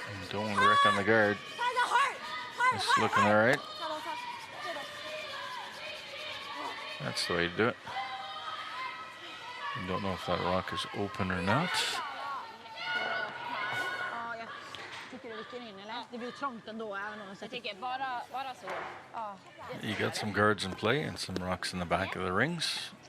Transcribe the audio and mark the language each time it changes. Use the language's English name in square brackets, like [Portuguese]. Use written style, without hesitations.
[English] Don't want to wreck on the guard. It's looking all right. That's the way to do it. You don't know if that rock is open or not. [Swedish] Ja, jag tycker det viker in, eller? Det blir trångt ändå, även om Jag tycker bara så. Ja, [English] You got some guards in play and some rocks in the back of the rings.